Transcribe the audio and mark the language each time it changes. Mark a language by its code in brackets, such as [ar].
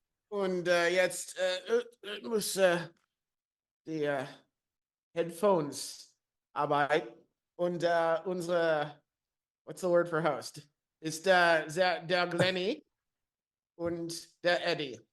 [de] Und jetzt muss die Headphones arbeiten. Und unsere, [en] what's the word for host? [de] Ist der Glenny und der Eddie.